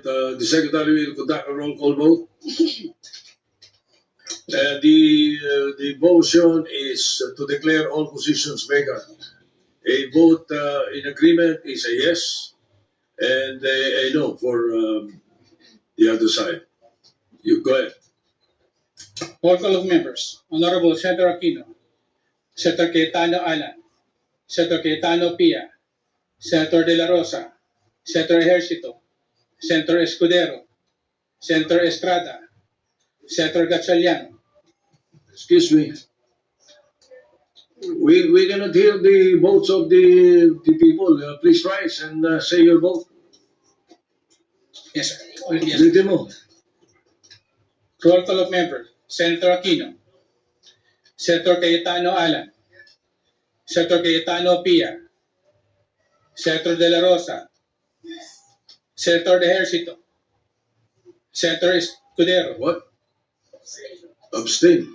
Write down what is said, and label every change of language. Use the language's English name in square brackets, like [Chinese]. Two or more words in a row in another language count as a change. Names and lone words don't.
[English] The Secretary will conduct a roll call vote. The motion is to declare all positions vacant. A vote in agreement is a yes, and a no for the other side. You go ahead. Roll call of members. Honorable Senator Aquino, Senator Cayetano Alan, Senator Cayetano Pia, Senator De La Rosa, Senator Ejercito, Senator Escudero, Senator Estrada, Senator Gatchalian. Excuse me. We cannot hear the votes of the people. Please rise and say your vote. Yes, sir. Yes. [Filipino] Ulitin mo. [English] Roll call of members. Senator Aquino, Senator Cayetano Alan, Senator Cayetano Pia, Senator De La Rosa, Senator Ejercito, Senator Escudero, What? Abstain.